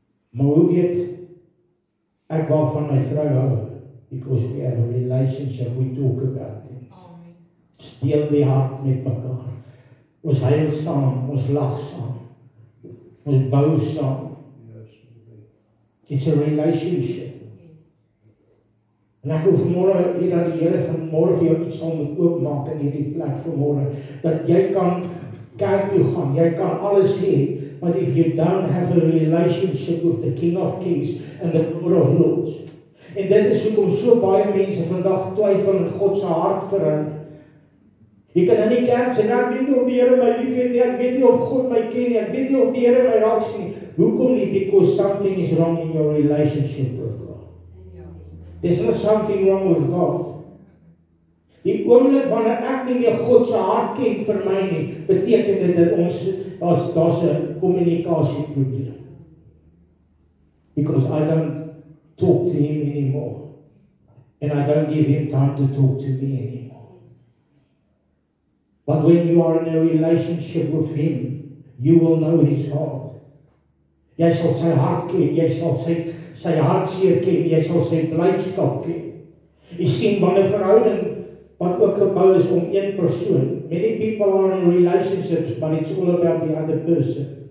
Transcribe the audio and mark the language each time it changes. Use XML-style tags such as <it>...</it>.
<af>Maar hoe weet ek waarvan my vrou hou?</af> <en>Because we have a relationship, we talk about things.</en> <af>Deel die hart met mekaar. Ons huil saam, ons lag saam. Ons bou saam.</af> <en>It's a relationship.</en> <af>En ek hoef vanmôre hier dat die Here vanmôre vir jou iets sal moet oopmaak in hierdie plek vanmôre, dat jy kan kerk toe gaan, jy kan alles hê,</af> <en>but if you don't have a relationship with the King of Kings and the Lord of Lords,</en> <af>en dit is hoekom so baie mense vandag twyfel in God se hart vir hulle. Jy kan in die kerk sê, ek weet nie of die Here my liefhet nie, ek weet nie of God my ken nie, ek weet nie of die Here my raak sien nie. Hoekom nie?</af> <en>Because something is wrong in your relationship with God. There's not something wrong with God.</en> <af>Die oomblik wanneer ek nie meer God se hart ken vir my nie, beteken dit dat daar's 'n kommunikasieprobleem.</af> <en>Because I don't talk to Him anymore. And I don't give Him time to talk to me anymore. But when you are in a relationship with Him, you will know His heart.</en> <af>Jy sal sy hart ken, jy sal sy hartseer ken, jy sal sy blydskap ken. Jy sien wanneer 'n verhouding wat ook gebou is om een persoon.</af> <en>Many people are in relationships, but it's all about the other person.</en>